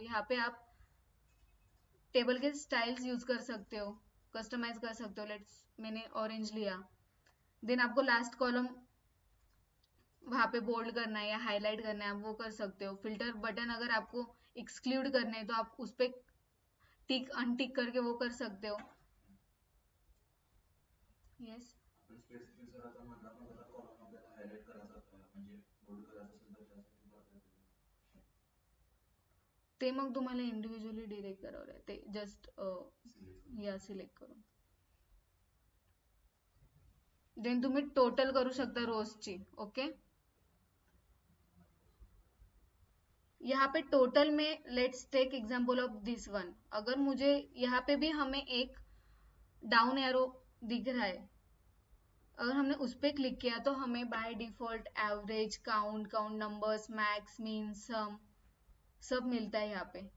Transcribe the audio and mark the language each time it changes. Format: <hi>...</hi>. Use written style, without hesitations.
<hi>यहाँ पे आप टेबल के स्टाइल्स यूज कर सकते हो, कस्टमाइज कर सकते हो। लेट्स मैंने ऑरेंज लिया, देन आपको लास्ट कॉलम वहां पे बोल्ड करना है या हाईलाइट करना है, आप वो कर सकते हो। फिल्टर बटन अगर आपको एक्सक्लूड करना है तो आप उस पर टिक अनटिक करके वो कर सकते हो।</hi> <mr>यस, ते मग तुम्हाला इंडिव्हिज्युअली डिरेक्ट करावं लागेल, ते जस्ट या सिलेक्ट करून देन तुम्ही टोटल करू शकता रोजची।</mr> <hi>ओके, यहाँ पे टोटल में let's take example of this one, अगर मुझे यहाँ पे भी हमें एक डाउन एरो दिख रहा है, अगर हमने उस पर क्लिक किया तो हमें by default average, count, count numbers, max, mean, सम सब मिलता है यहाँ पे।</hi>